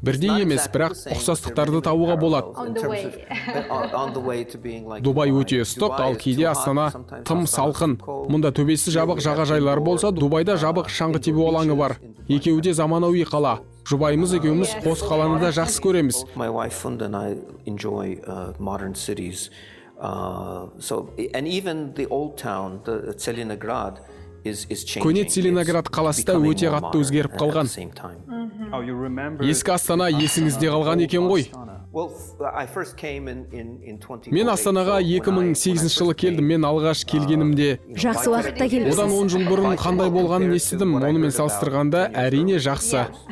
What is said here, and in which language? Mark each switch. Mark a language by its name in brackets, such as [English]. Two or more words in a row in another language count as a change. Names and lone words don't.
[Kazakh] Бірдей емес, бірақ ұқсастықтарды табуға болады. Дубай өте ыстық, ал кейде Астана тым салқын. Мұнда төбесі жабық жағажайлар болса, Дубайда жабық шаңғы тебу алаңы бар. Екеуі де заманауи қала. Жұбайымыз екеуміз қос қаланы да жақсы көреміз. [English] My wife and I enjoy modern cities. And even the old town, the Tselinograd, is changing. [Kazakh] Көне Целиноград қаласы да өте қатты өзгеріп қалған. Ескі Астана есіңізде қалған екен ғой. Мен Астанаға 2008 жылы келдім. Мен алғаш келгенімде Жақсы уақытта келдіңіз. одан 10 жыл бұрын қандай болғанын естідім. Онымен салыстырғанда әрине жақсы.